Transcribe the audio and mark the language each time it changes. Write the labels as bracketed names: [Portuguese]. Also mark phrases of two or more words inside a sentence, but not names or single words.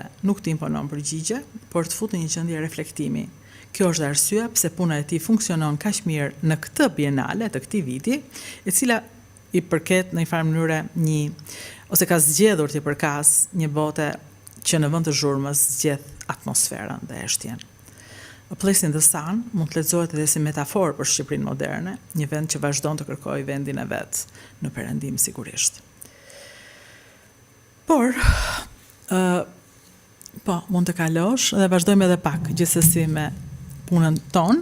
[Albanian] Nuk të imponon përgjigje, por të fut në një gjendje reflektimi. Kjo është arsyeja pse puna e tij funksionon kaq mirë në këtë bienale të këtij viti, e cila i përket në një farë mënyre ose ka zgjedhur të përkas një bote që në vend të zhurmës zgjedh atmosferën dhe eshtjen. A Place in the Sun mund të lexohet edhe si metaforë për Shqipërinë moderne, një vend që vazhdon të kërkojë vendin e vet në perëndim sigurisht. Por, mund të kalosh dhe vazhdojmë edhe pak, gjithsesi me punën tonë.